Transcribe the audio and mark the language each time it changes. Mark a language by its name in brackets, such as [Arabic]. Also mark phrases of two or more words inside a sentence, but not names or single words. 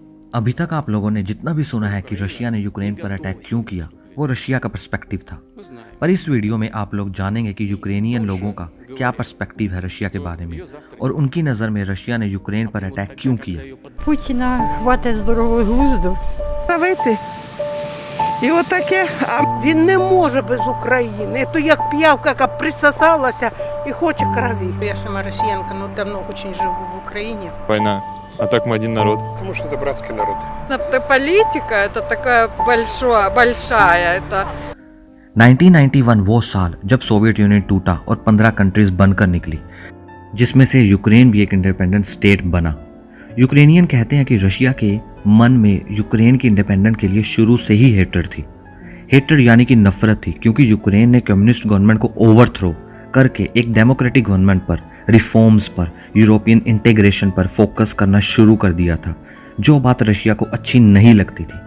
[Hindi] अभी तक आप लोगों ने जितना भी सुना है कि रशिया ने यूक्रेन पर अटैक क्यों किया, वो रशिया का पर्सपेक्टिव था। पर इस वीडियो में आप लोग जानेंगे कि यूक्रेनियन लोगों का क्या पर्सपेक्टिव है रशिया के बारे में और उनकी नज़र में रशिया ने यूक्रेन पर अटैक क्यों किया। [Ukrainian] Путіна хватить здорового глузду. Вийти. І отаке, він не може без України. То як п'явка, яка присосалася і хоче крові. [Russian] Я сама россиянка, но давно очень живу в Украине. Война. А так мы один народ. Потому что это братский народ. Политика это такая большая, это [Hindi] 1991 वो साल जब सोवियत यूनियन टूटा और 15 कंट्रीज बनकर निकली, जिसमें से यूक्रेन भी एक [English] independent state [Hindi] बना। यूक्रेनियन कहते हैं कि रशिया के मन में यूक्रेन की इंडिपेंडेंट के लिए शुरू से ही हेट्रेड थी। हेट्रेड यानी कि नफरत थी, क्योंकि यूक्रेन ने [English] communist government [Hindi] को ओवरथ्रो करके एक [English] democratic government [Hindi] पर, रिफॉर्म्स पर, [English] European integration [Hindi] पर फोकस करना शुरू कर दिया था, जो बात रशिया को अच्छी नहीं लगती थी।